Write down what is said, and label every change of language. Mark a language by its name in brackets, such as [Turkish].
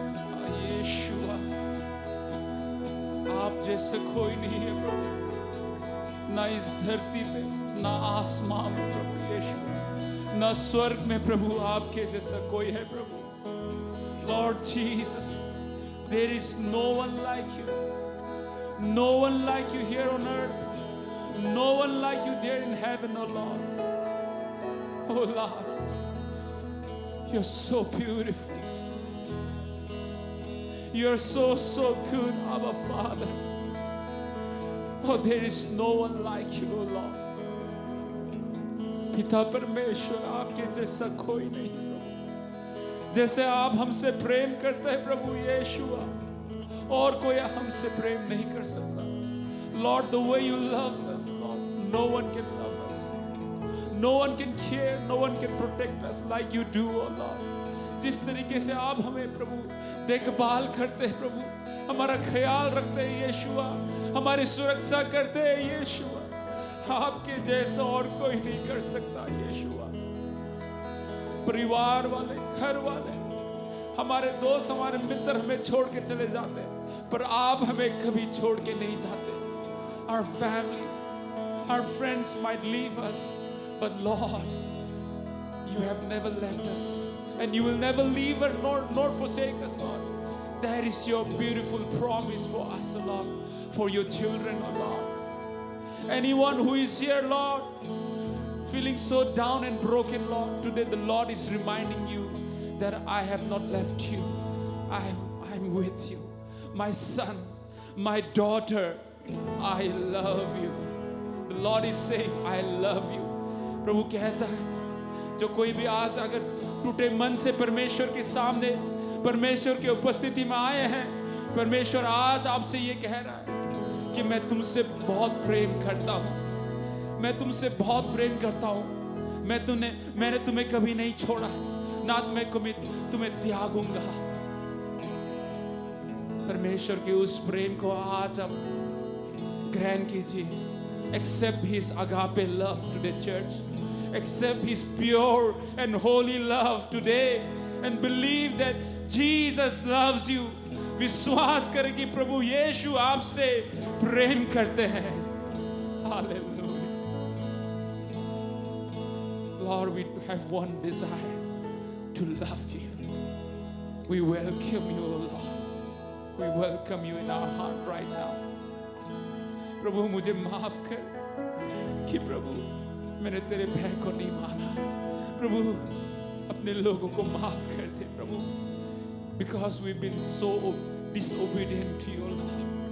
[Hindi] हाँ, यीशुआ, आप जैसा कोई नहीं है प्रभु, ना इस धरती पे, ना आसमान में प्रभु यीशु, ना स्वर्ग में प्रभु आपके जैसा कोई है प्रभु। [English] Lord Jesus, there is no one like you. No one like you here on earth. No one like you there in heaven, oh Lord. Oh Lord, you're so beautiful. You're so good, Abba Father. Oh, there is no one like you, oh Lord. [Hindi] पिता परमेश्वर, आपके जैसा कोई नहीं प्रभु। जैसे आप हमसे प्रेम करते हैं प्रभु यीशुआ, और कोई हमसे प्रेम नहीं कर सकता। [English] Lord, the way you love us, Lord, no one can love us. No one can care, no one can protect us like you do, oh Lord. [Hindi] जिस तरीके से आप हमें प्रभु देखभाल करते हैं प्रभु, हमारा ख्याल रखते हैं यीशुआ, हमारी सुरक्षा करते हैं यीशुआ, आपके जैसा और कोई नहीं कर सकता यीशुआ। परिवार वाले, घर वाले, हमारे दोस्त, हमारे मित्र हमें छोड़ के चले जाते हैं, पर आप हमें कभी छोड़ के नहीं जाते। [English] Our family, our friends might leave us, but Lord, you have never left us, and you will never leave us nor forsake us, Lord. That is your beautiful promise for us, Lord, for your children, oh Lord. Anyone who is here, Lord, feeling so down and broken, Lord, today the Lord is reminding you that I have not left you. I'm with you. My son, my daughter, I love you. The Lord is saying, I love you. [Hindi] प्रभु कहता है, जो कोई भी आज अगर टूटे मन से परमेश्वर के सामने, परमेश्वर की उपस्थिति में आए हैं, परमेश्वर आज आपसे ये कह रहा है कि मैं तुमसे बहुत प्रेम करता हूँ, मैं तुमसे बहुत प्रेम करता हूँ, मैंने तुम्हें कभी नहीं छोड़ा, ना मैं तुम्हें त्यागूंगा। परमेश्वर के उस प्रेम को आज आप ग्रहण कीजिए। [English] Accept his agape love today, church. Accept his pure and holy love today, and believe that Jesus loves you. [Hindi] विश्वास करें कि प्रभु यीशु आपसे प्रेम करते हैं। [English] Hallelujah. Lord, we have one desire, to love you. We welcome you, O Lord. We welcome you in our heart right now. [Hindi] प्रभु मुझे माफ कर कि प्रभु मैंने तेरे भय को नहीं माना। प्रभु अपने लोगों को माफ कर दे प्रभु, [English] because we've been so disobedient to you, Lord.